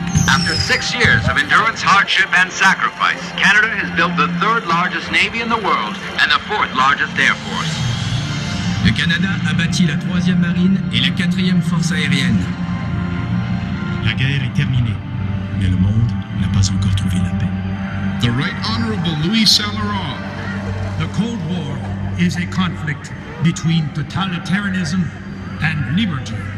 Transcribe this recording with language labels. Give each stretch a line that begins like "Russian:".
English: After 6 years of endurance, hardship, and sacrifice, Canada has built the third largest navy in the world and the fourth largest air force.
French: Le Canada a bâti la 3e marine et la 4e force aérienne. La guerre est terminée, mais le monde n'a pas encore trouvé la paix.
English: The Right Honourable Louis Saint-Laurent. The Cold War is a conflict between totalitarianism and liberty.